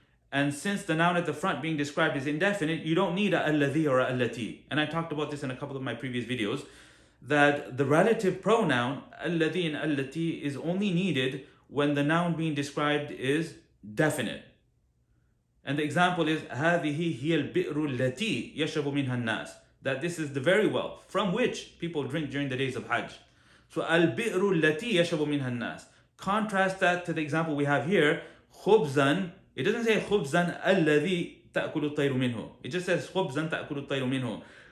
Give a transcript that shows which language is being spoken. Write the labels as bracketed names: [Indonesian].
[English] And since the noun at the front being described is indefinite, you don't need a alladhi or a allati. And I talked about this in a couple of my previous videos, that the relative pronoun, alladhi and allati, is only needed when the noun being described is definite. And the example is, [Arabic] هذه هي البئر التي يشرب منها الناس. [English] That this is the very well from which people drink during the days of Hajj. So [Arabic] al-bi'ru allati yashrabu minha an-nas. [English] Contrast that to the example we have here, khubzan. It doesn't say [Arabic] khubzan alladhi ta'kulu at-tayru minhu. [English] It just says [Arabic] khubzan ta'kulu at-tayru minhu.